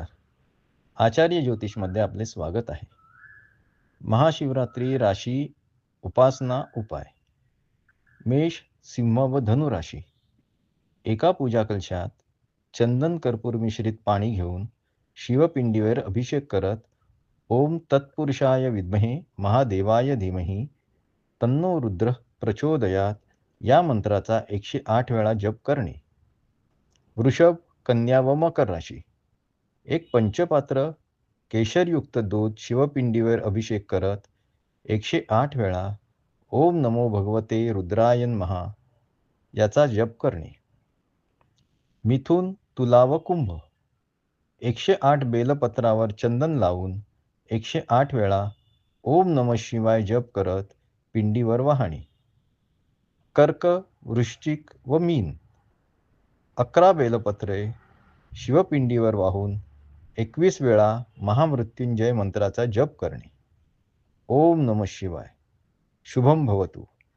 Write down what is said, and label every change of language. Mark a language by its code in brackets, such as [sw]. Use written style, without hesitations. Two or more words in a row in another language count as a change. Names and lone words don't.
[mr] आचार्य ज्योतिषमध्ये आपले स्वागत आहे. महाशिवरात्री राशी उपासना उपाय. मेष, सिंह व धनु राशी. एका पूजा कलशात चंदन कर्पूर मिश्रित पाणी घेऊन शिवपिंडीवर अभिषेक करत [sa] ओम तत्पुरुषाय विद्महे महादेवाय धीमहि तन्नो रुद्र प्रचोदयात [mr] या मंत्राचा 108 वेळा जप करणे. वृषभ, कन्या व मकर राशी. एक पंचपात्र केशरयुक्त दूध शिवपिंडीवर अभिषेक करत 108 वेळा [sa] ओम नमो भगवते रुद्राय नमः [mr] याचा जप करणे. मिथुन, तुला व कुंभ. 108 बेलपत्रावर चंदन लावून 108 वेळा [sa] ओम नमः शिवाय [mr] जप करत पिंडीवर वाहणे. कर्क, वृश्चिक व मीन. 11 बेलपत्रे शिवपिंडीवर वाहून 21 वेळा महामृत्युंजय मंत्राचा जप करणे. [sa] ओम नमः शिवाय. शुभम भवतु.